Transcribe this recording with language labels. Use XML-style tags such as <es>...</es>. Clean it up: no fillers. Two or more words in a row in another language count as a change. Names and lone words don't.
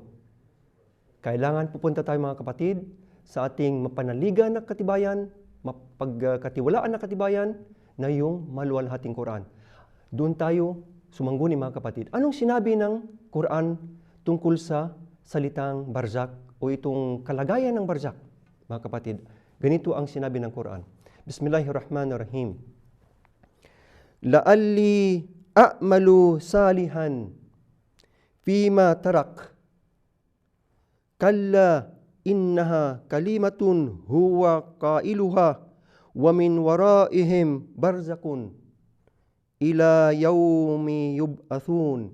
<tl>Kailangan pupunta tayo mga kapatid sa ating mapanaligan na katibayan, mapagkatiwalaan na katibayan na yung maluwalhating Quran. Doon tayo sumangguni mga kapatid. Anong sinabi ng Quran tungkol sa salitang barzak o itong kalagayan ng barzak? Mga kapatid, ganito ang sinabi ng Quran.</tl> <ar>Bismillahirrahmanirrahim. لعلي أعمل صالحا فيما تركت كلا إنها كلمة هو قائلها ومن ورائهم برزخ إلى يوم يبعثون.</ar>